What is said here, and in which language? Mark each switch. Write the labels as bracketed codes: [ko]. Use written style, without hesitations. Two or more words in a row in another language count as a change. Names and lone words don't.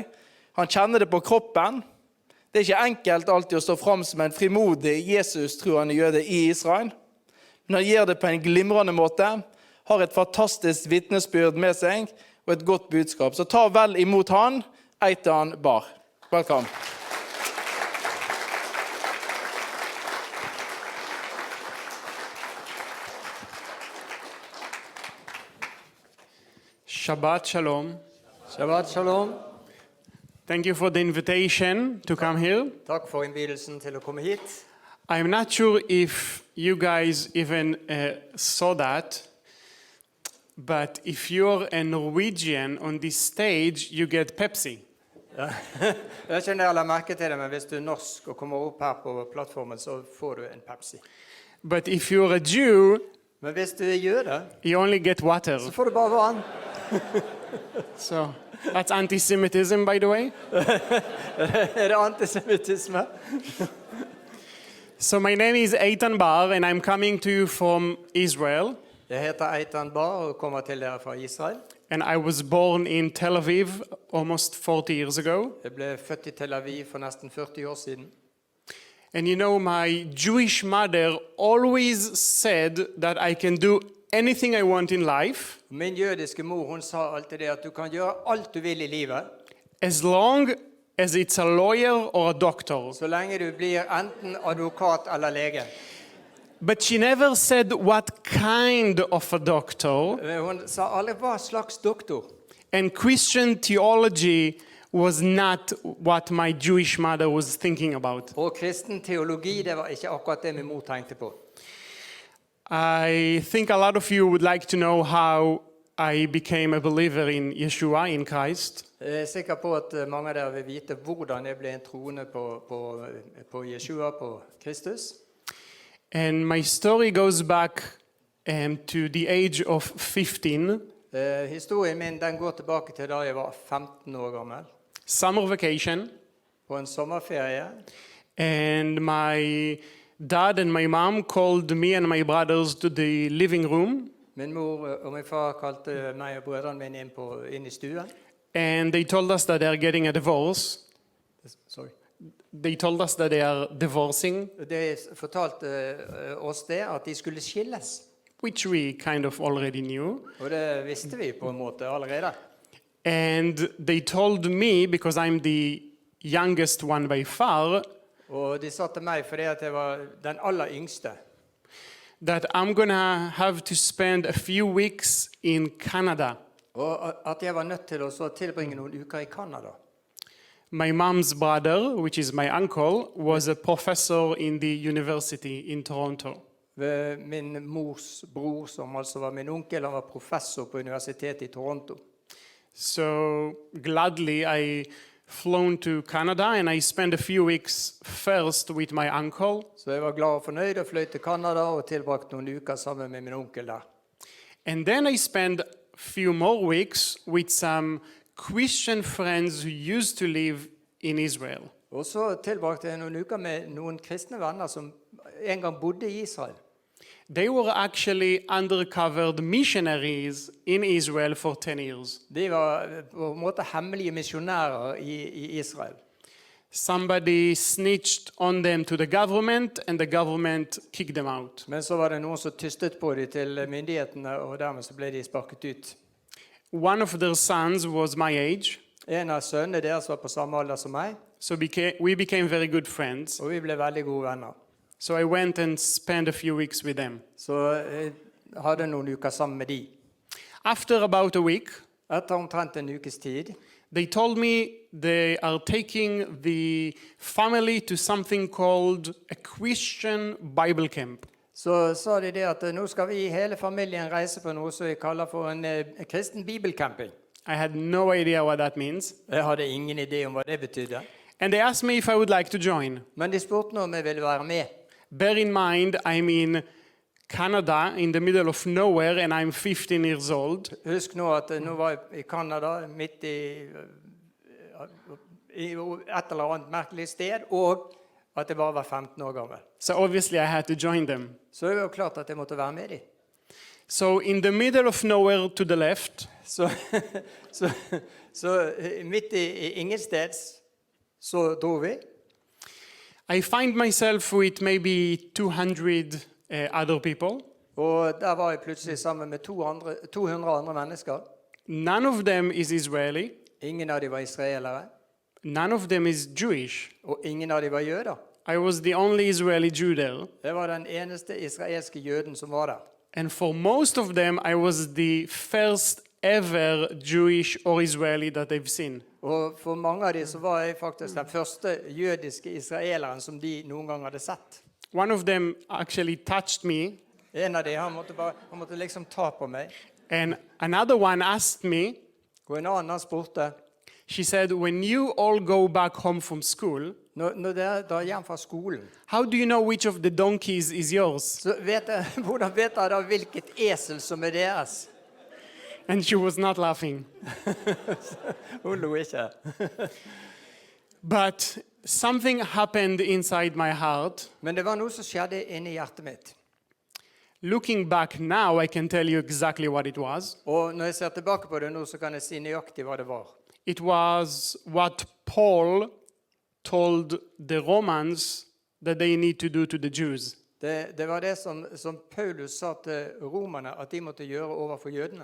[no] Han kjenner det på kroppen. Det er ikke enkelt alltid å stå frem som en frimodig Jesus-troende jøde i Israel, men han gjør det på en glimrende måte, har et fantastisk vitnesbyrd med seg, og et godt budskap. Så ta vel imot han, Eitan Bar. Velkommen. [he] שבת שלום. שבת שלום. [en] Thank you for the invitation to come here. [no] Takk for innbydelsen til å komme hit. [en] I'm not sure if you guys even saw that, but if you're a Norwegian on this stage, you get Pepsi. [no] Ja. Jeg vet ikke om dere la merke til det, men hvis du er norsk og kommer opp her på plattformen, så får du en Pepsi. [en] But if you're a Jew, [no] Men hvis du er jøde, [en] you only get water. [no] så får du bare vann. [en] So that's anti-Semitism, by the way. [no] Er det antisemitisme? [en] So my name is Eitan Bar, and I'm coming to you from Israel. [no] Jeg heter Eitan Bar og kommer til dere fra Israel. [en] And I was born in Tel Aviv almost 40 years ago. [no] Jeg ble født i Tel Aviv for nesten 40 år siden. [en] And you know, my Jewish mother always said that I can do anything I want in life, [no] Min jødiske mor, hun sa alltid det at du kan gjøre alt du vil i livet, [en] as long as it's a lawyer or a doctor. [no] så lenge du blir enten advokat eller lege. [en] But she never said what kind of a doctor. [no] Hun sa aldri hva slags doktor. [en] And Christian theology was not what my Jewish mother was thinking about. [no] Og kristen teologi, det var ikke akkurat det min mor tenkte på. [en] I think a lot of you would like to know how I became a believer in Yeshua, in Christ. [no] Jeg er sikker på at mange av dere vil vite hvordan jeg ble en troende på Yeshua, på Kristus. [en] And my story goes back to the age of 15, [no] Historien min den går tilbake til da jeg var 15 år gammel, [en] summer vacation, [no] på en sommerferie. [en] and my dad and my mom called me and my brothers to the living room, [no] Min mor og min far kalte meg og brødrene mine inn i stuen. [en] and they told us that they're getting a divorce. Sorry. They told us that they are divorcing, [no] De fortalte oss det, at de skulle skilles. [en] which we kind of already knew. [no] Og det visste vi på en måte allerede. [en] And they told me, because I'm the youngest one by far, [no] Og de sa til meg, fordi at jeg var den aller yngste, [en] that I'm gonna have to spend a few weeks in Canada. [no] og at jeg var nødt til å så tilbringe noen uker i Kanada. [en] My mom's brother, which is my uncle, was a professor in the university in Toronto. [no] Min mors bror, som altså var min onkel, han var professor på universitetet i Toronto. [en] So gladly I flown to Canada, and I spent a few weeks first with my uncle, [no] Så jeg var glad og fornøyd og fløy til Kanada og tilbrakt noen uker sammen med min onkel der. [en] and then I spent a few more weeks with some Christian friends who used to live in Israel. [no] Og så tilbrakte jeg noen uker med noen kristne venner som en gang bodde i Israel. [en] They were actually undercover missionaries in Israel for 10 years. [no] De var på en måte hemmelige misjonærer i Israel. [en] Somebody snitched on them to the government, and the government kicked them out. [no] Men så var det noen som tystet på dem til myndighetene, og dermed så ble de sparket ut. [en] One of their sons was my age, [no] En av sønnene deres var på samme alder som meg, [en] so we became very good friends. [no] og vi ble veldig gode venner. [en] So I went and spent a few weeks with them. [no] Så jeg hadde noen uker sammen med de. [en] After about a week, [no] Etter omtrent en ukes tid, [en] they told me they are taking the family to something called a Christian Bible camp. [no] så sa de det at nå skal vi hele familien reise på noe som vi kaller for en kristen bibelcamping. [en] I had no idea what that means. [no] Jeg hadde ingen idé om hva det betydde. [en] And they asked me if I would like to join. [no] Men de spurte nå om jeg ville være med. [en] Bear in mind, I'm in Canada, in the middle of nowhere, and I'm 15 years old. [no] Husk nå at nå var jeg i Canada, midt i et eller annet merkelig sted, og at jeg bare var 15 år gammel. [en] So obviously I had to join them. [no] Så det var jo klart at jeg måtte være med dem. [en] So in the middle of nowhere to the left, [no] Så midt i ingensteds så dro vi. [en] I find myself with maybe 200 other people. [no] Og der var jeg plutselig sammen med 200 andre mennesker. [en] None of them is Israeli. [no] Ingen av dem var israelere, [en] None of them is Jewish. [no] og ingen av dem var jøder. [en] I was the only Israeli Jew there. [no] Jeg var den eneste israelske jøden som var der. [en] And for most of them, I was the first ever Jewish or Israeli that they've seen. [no] Og for mange av dem så var jeg faktisk den første jødiske israeleren som de noen gang hadde sett. [en] One of them actually touched me, [no] En av dem, han måtte liksom ta på meg. [en] and another one asked me, [no] Og en annen han spurte, [en] she said, when you all go back home from school, [no] når dere drar hjem fra skolen, [en] how do you know which of the donkeys is yours? [no] så hvordan vet dere da hvilket esel som er deres? [en] And she was not laughing. [no] Hun lo ikke. [en] But something happened inside my heart. [no] Men det var noe som skjedde inni hjertet mitt. [en] Looking back now, I can tell you exactly what it was. [no] Og når jeg ser tilbake på det nå, så kan jeg si nøyaktig hva det var. [en] It was what Paul told the Romans that they need to do to the Jews. [no] Det var det som Paulus sa til romerne at de måtte gjøre overfor jødene.